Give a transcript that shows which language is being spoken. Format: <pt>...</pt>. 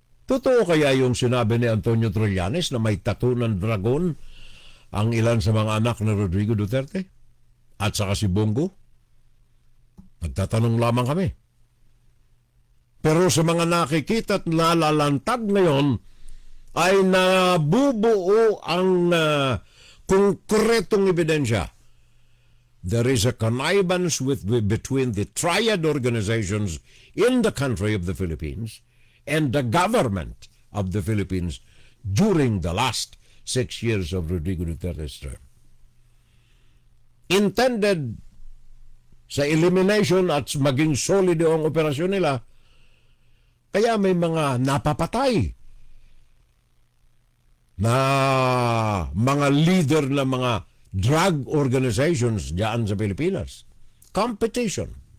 <tl>Totoo kaya yung sinabi ni Antonio Trillanes na may tattoo ng dragon ang ilan sa mga anak ni Rodrigo Duterte? At saka si Bongo? Nagtatanong lamang kami. Pero sa mga nakikita at nalalantad ngayon, ay nabubuo ang konkretong ebidensya.</tl> <en>There is a connivance between the triad organizations in the country of the Philippines and the government of the Philippines during the last 6 years of Rodrigo Duterte's term.</en> <tl>Intended sa elimination at maging solid ang operasyon nila, kaya may mga napapatay na mga leader ng mga drug organizations diyan sa Pilipinas. Competition.</tl>